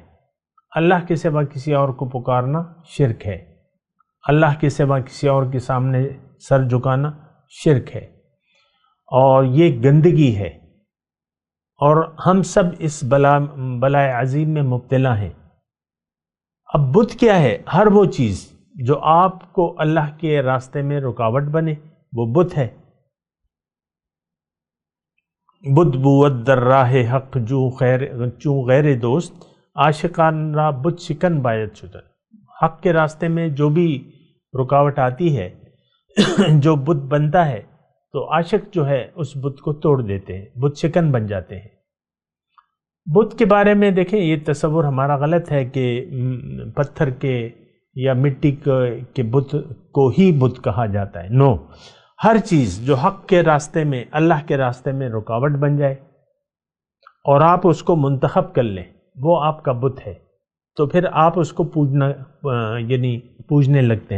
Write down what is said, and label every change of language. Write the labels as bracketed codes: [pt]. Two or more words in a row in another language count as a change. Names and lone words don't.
[ur] اللہ کے سوا کسی اور کو پکارنا شرک ہے، اللہ کے سوا کسی اور کے سامنے سر جھکانا شرک ہے، اور یہ گندگی ہے، اور ہم سب اس بلائے عظیم میں مبتلا ہیں۔ اب بت کیا ہے؟ ہر وہ چیز جو آپ کو اللہ کے راستے میں رکاوٹ بنے وہ بت ہے۔ [fa] بت بود در راہ حق چوں غیر دوست، عاشقان را بت شکن باید شدن۔ [ur] حق کے راستے میں جو بھی رکاوٹ آتی ہے جو بت بنتا ہے تو عاشق جو ہے اس بت کو توڑ دیتے ہیں، بت شکن بن جاتے ہیں۔ بت کے بارے میں دیکھیں یہ تصور ہمارا غلط ہے کہ پتھر کے یا مٹی کے بت کو ہی بت کہا جاتا ہے، نو، ہر چیز جو حق کے راستے میں اللہ کے راستے میں رکاوٹ بن جائے اور آپ اس کو منتخب کر لیں وہ آپ کا بت ہے، تو پھر آپ اس کو پوجنے لگتے ہیں۔